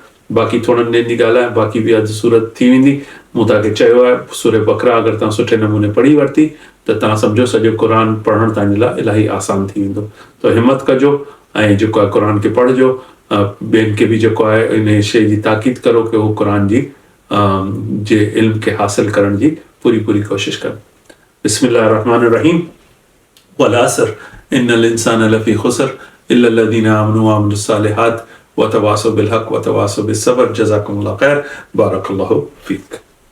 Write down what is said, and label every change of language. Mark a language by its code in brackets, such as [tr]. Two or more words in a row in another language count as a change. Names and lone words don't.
[sd] बाक़ी थोरनि ॾींहंनि जी ॻाल्हि आहे, बाक़ी बि अधु सूरत थी वेंदी। मूं तव्हांखे चयो आहे सूरह बकरा अगरि तव्हां सुठे नमूने पढ़ी वरिती त तव्हां सम्झो सॼो क़ुर पढ़णु तव्हांजे लाइ इलाही आसान थी वेंदो। त हिमत कजो ऐं जेको आहे क़ुर खे पढ़िजो, ॿियनि खे बि जेको आहे इन शइ जी ताक़ीद करो की उहो क़ुर जी जे इल्म खे हासिल करण जी पूरी कोशिश कनि। [ar] بسم الله الرحمن الرحيم. والعصر إن الإنسان لفي خسر إلا الذين آمنوا وعملوا الصالحات وتواصوا بالحق وتواصوا بالصبر. جزاكم الله خير. بارك الله فيك.